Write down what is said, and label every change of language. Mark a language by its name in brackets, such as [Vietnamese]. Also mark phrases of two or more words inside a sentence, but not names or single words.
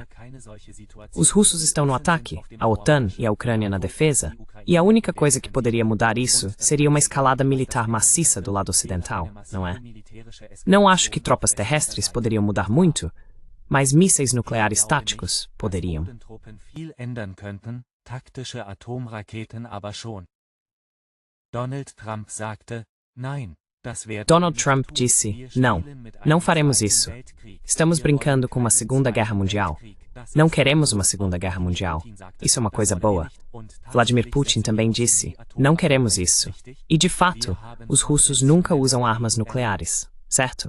[Portuguese] Os russos estão no ataque, a OTAN e a Ucrânia na defesa, e a única coisa que poderia mudar isso seria uma escalada militar maciça do lado ocidental, não é? Não acho que tropas terrestres poderiam mudar muito, Mas mísseis nucleares táticos poderiam. [German] Viel ändern könnten, taktische Atomraketen aber schon. Donald Trump sagte, nein, das werden [Portuguese] Donald Trump disse, não faremos isso. Estamos brincando com uma Segunda Guerra Mundial. Não queremos uma Segunda Guerra Mundial. Isso é uma coisa boa. Vladimir Putin também disse, não queremos isso. E de fato, os russos nunca usam armas nucleares, certo?